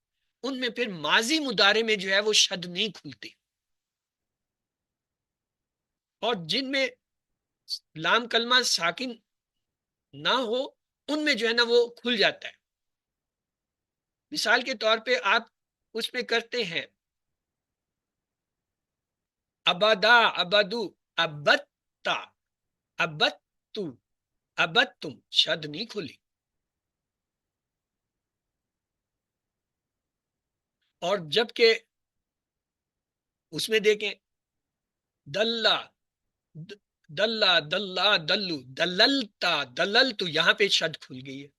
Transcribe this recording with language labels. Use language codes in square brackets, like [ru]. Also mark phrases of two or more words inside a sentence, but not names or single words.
[ur] ان میں پھر ماضی مضارع میں جو ہے وہ شد نہیں کھلتی، اور جن میں لام کلمہ ساکن نہ ہو ان میں جو ہے نا وہ کھل جاتا ہے. مثال کے طور پہ آپ اس میں کرتے ہیں [ar] ابدا، ابدو، ابتا، ابتو، ابتم، [ur] شد نہیں کھلی. اور جبکہ اس میں دیکھیں [ar] دلہ، دلہ، دلہ، دلو، دللتا، دللتو، [ur] یہاں پہ شد کھل گئی ہے.